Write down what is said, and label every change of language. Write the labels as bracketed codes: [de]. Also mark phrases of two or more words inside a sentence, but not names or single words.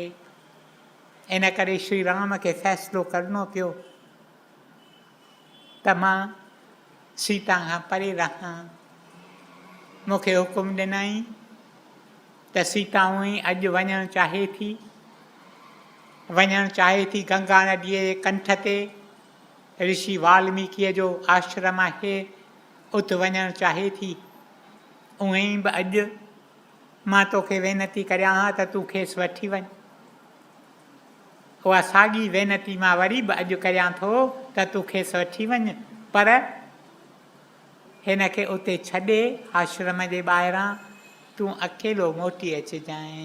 [sd] इन करे श्री राम खे फ़ैसिलो करिणो पियो त मां सीता खां परे रहां। मूंखे हुकुम ॾिनई त सीता हूअं ई अॼु वञणु चाहे थी गंगा नदीअ जे कंठ ते ऋषि वाल्मीकीअ जो आश्रम आहे, उते वञणु चाहे थी। उअं ई बि अॼु मां तोखे वेनती करियां हा त तूं खेसि वठी वञ। उहा साॻी वेनती मां वरी बि अॼु करियां थो त तूं खेसि वठी वञ, पर हिन खे उते छॾे आश्रम जे ॿाहिरां तूं अकेलो मोटी अचिजांइ।